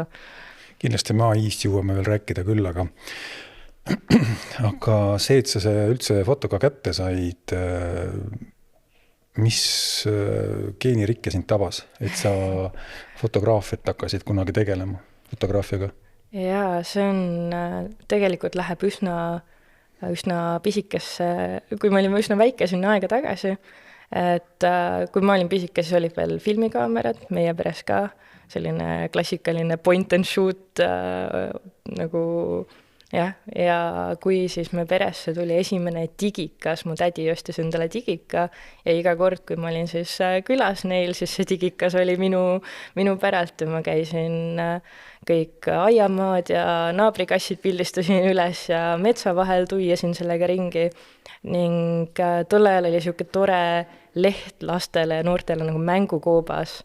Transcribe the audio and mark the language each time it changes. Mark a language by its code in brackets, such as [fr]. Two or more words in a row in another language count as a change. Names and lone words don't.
[et] Kindlasti me AI-st jõuame veel rääkida küll, aga see, et sa üldse fotoga kätte said, mis geenirikke sind tabas, et sa fotograafiat hakkasid kunagi tegelema fotograafiaga? Jaa, see on tegelikult läheb üsna pisikesse, kui me olime üsna väike sinna aega tagasi, et kui ma olin pisike, siis olid veel filmikaamerad, meie peres ka selline klassikaline [en] point and shoot [et] nagu jah, ja kui siis me peresse tuli esimene digikas, mu tädi ostis endale digika ja iga kord, kui ma olin siis külas neil, siis see digikas oli minu päralt ja ma käisin kõik aiamaad ja naabrikassid pildistasin üles ja metsa vahel tuiasin sellega ringi ning tol ajal oli siuke tore leht lastele ja noortele nagu mängukoobas.